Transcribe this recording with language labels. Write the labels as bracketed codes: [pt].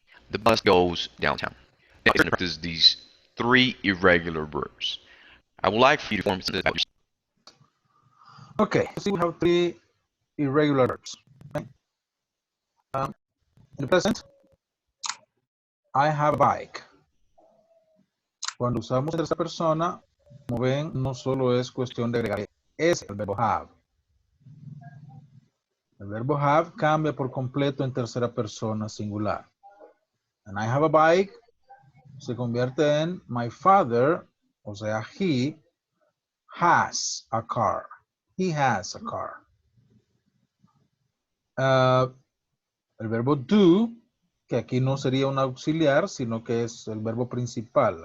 [en] The bus goes downtown. Now, let's practice these three irregular verbs. I would like for you to form sentences about yourself. Okay, see we have three irregular verbs. Okay? In the present, I have a bike. [es] Cuando usamos en tercera persona, como ven, no solo es cuestión de agregar es el verbo have. El verbo have cambia por completo en tercera persona singular. [en] And I have a bike [es] se convierte en [en] my father, [es] o sea, [en] he has a car. He has a car. [es] El verbo do, que aquí no sería un auxiliar, sino que es el verbo principal.